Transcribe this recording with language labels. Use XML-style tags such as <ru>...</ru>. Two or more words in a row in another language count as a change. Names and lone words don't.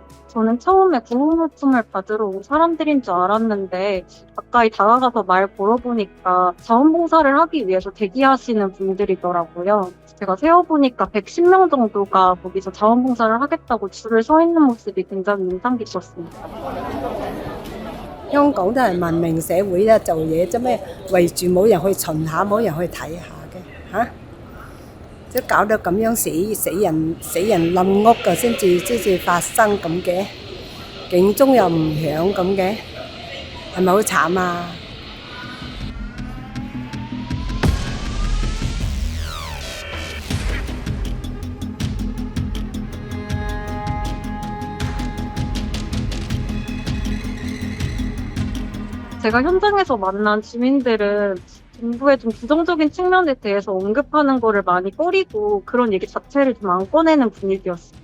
<ko>저는 처음에 구호물품을 받으러 온 사람들인 줄 알았는데 가까이 다가가서 말 걸어보니까 자원봉사를 하기 위해서 대기하시는 분들이더라고요. 제가 세어보니까 110명 정도가 거기서 자원봉사를 하겠다고 줄을 서 있는 모습이 굉장히 인상 깊었습니다.</ko> <yue>香港都係文明社會啦，做嘢啫咩，圍住冇人去巡下，冇人去睇下嘅嚇，即搞到咁樣死人冧屋嘅，先至發生咁嘅，警鐘又唔響咁嘅，係咪好慘啊？</yue> <ko>제가 현장에서 만난 주민들은 정부의 좀 부정적인 측면에 대해서 언급하는 거를 많이 꺼리고 그런 얘기 자체를 좀 안 꺼내는 분위기였어요.</ko>